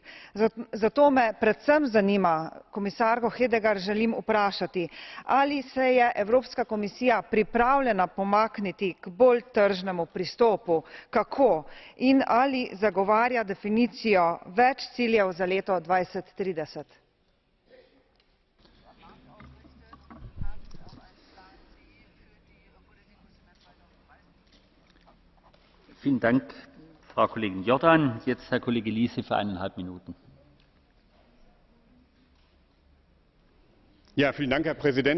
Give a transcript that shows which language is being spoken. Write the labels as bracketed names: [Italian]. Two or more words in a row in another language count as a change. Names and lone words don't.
[Slovenian] Zato me predvsem zanima, komisarko Hedegaard želim vprašati, ali se je Evropska komisija pripravljena pomakniti k bolj tržnemu pristopu, kako in ali zagovarja definicijo več ciljev za leto 2030. [German] Vielen Dank, Frau Kollegin Jordan. Jetzt Herr Kollege Liese für 1,5 Minuten. Ja, vielen Dank, Herr Präsident.